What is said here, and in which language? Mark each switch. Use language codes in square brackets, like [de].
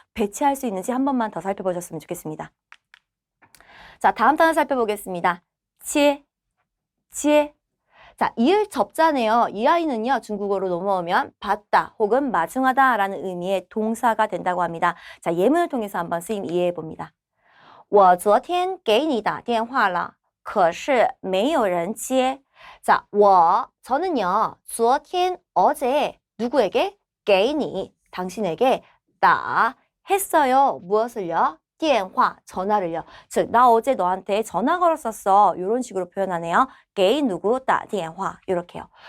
[ko] 배치할 수 있는지 한 번만 더 살펴보셨으면 좋겠습니다. 자, 다음 단어 살펴보겠습니다. 接.자, 이을 접자네요. 이 아이는요, 중국어로 넘어오면 받다 혹은 마중하다 라는 의미의 동사가 된다고 합니다. 자, 예문을 통해서 한번 쓰임 이해해 봅니다. [zh] 我昨天给你打电话了可是没有人接. [ko] 자, 저는요, 昨天, 어제, 누구에게? 给你, 당신에게, 했어요. 무엇을요? 电话, 전화를요. 즉, 나 어제 너한테 전화 걸었었어. 이런 식으로 표현하네요. 给 누구 打电话 이렇게요.